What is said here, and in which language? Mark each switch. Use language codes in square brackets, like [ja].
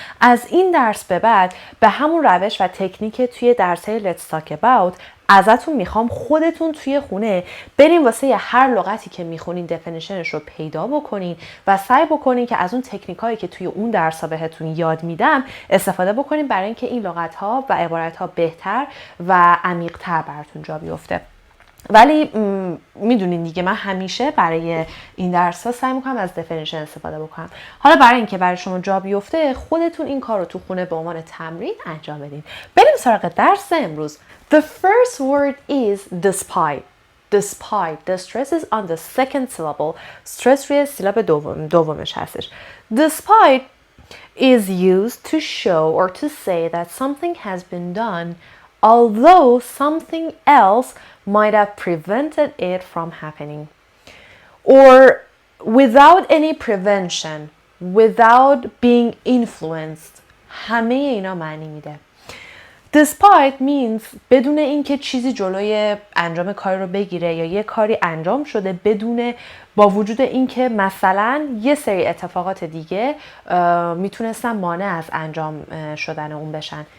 [fa] از این درس به بعد به همون روش و تکنیک توی درس‌های Let's Talk About ازتون میخوام خودتون توی خونه بریم واسه هر لغتی که میخونین دفینیشنش رو پیدا بکنین و سعی بکنین که از اون تکنیکایی که توی اون درس‌ها بهتون یاد میدم استفاده بکنین برای اینکه این لغت‌ها و عبارت‌ها بهتر و عمیق‌تر براتون جا بیفته. ولی میدونین دیگه من همیشه برای این درس ها سعی میکنم از دفینیشن استفاده بکنم. حالا برای اینکه برای شما جا بیفته خودتون این کار رو تو خونه به عنوان تمرین انجام بدین. بریم سراغ درس امروز. [en] The first word is despite. Despite. The stress is on the second syllable. [fa] stress روی سیلاب دومش هستش. [en] Despite is used to show or to say that something has been done although something else might have prevented it from happening. Or without any prevention, without being influenced. [fa] همه اینا معنی میده. [en] Despite means [fa] بدون اینکه چیزی جلوی انجام کاری رو بگیره یا یه کاری انجام شده بدون با وجود اینکه مثلا یه سری اتفاقات دیگه میتونستن مانع از انجام شدن اون بشن.